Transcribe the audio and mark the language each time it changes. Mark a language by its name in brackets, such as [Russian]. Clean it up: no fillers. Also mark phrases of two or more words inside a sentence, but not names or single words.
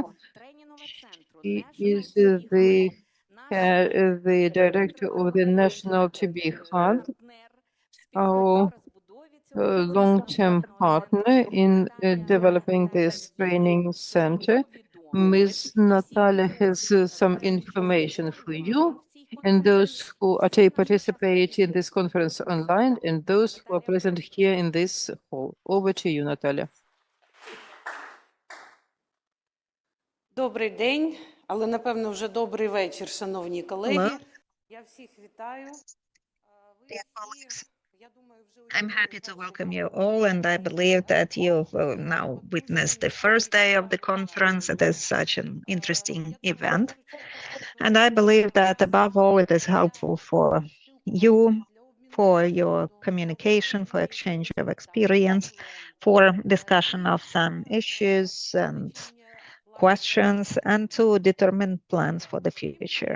[English] She is the director of the National TB Hub, our long-term partner in developing this training center. Ms. Natalia has some information for you and those who participate in this conference online and those who are present here in this hall. Over to you, Natalia. [Ukrainian] Добрий день, але напевно вже добрий вечір, шановні колеги. Я всіх вітаю. [English] I'm happy to welcome you all, and I believe that you've now witnessed the first day of the conference. It is such an interesting event, and I believe that above all it is helpful for you, for your communication, for exchange of experience, for discussion of some issues and questions, and to determine plans for the future.